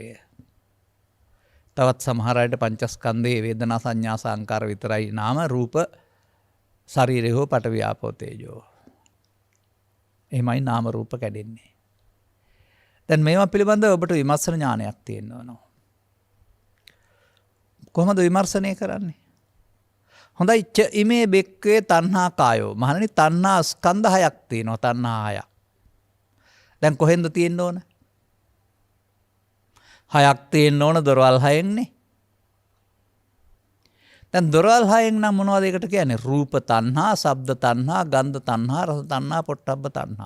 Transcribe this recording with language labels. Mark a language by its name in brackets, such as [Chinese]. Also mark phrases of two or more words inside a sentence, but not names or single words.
[Sinhala] තවත් සමහර අයට පංචස්කන්ධයේ වේදනා සංඥා සංකාර විතරයි නාම, රූප ශරීරය හෝ පඨවි ආපෝ තේජෝ. එහෙමයි නාම රූප කැඩෙන්නේ. දැන් මේවා පිළිබඳව ඔබට විමර්ශන ඥානයක් තියෙන්න ඕන. කොහොමද විමර්ශනය කරන්නේ? හොඳයි, [Pali] ඉමේ බෙක්කේ තණ්හා කායෝ. [Sinhala] මහණනි, තණ්හා ස්කන්ධ හයක් තියෙනවා. තණ්හා හයක්. දැන් කොහෙන්ද තියෙන්න ඕන? හයක් තියෙන්න ඕන දොරවල් හයෙන්නේ. දැන් දොරවල් හයෙන් නම් මොනවද ඒකට කියන්නේ? රූප තණ්හා, ශබ්ද තණ්හා, ගන්ධ තණ්හා, රස තණ්හා, පොට්ටබ්බ තණ්හා.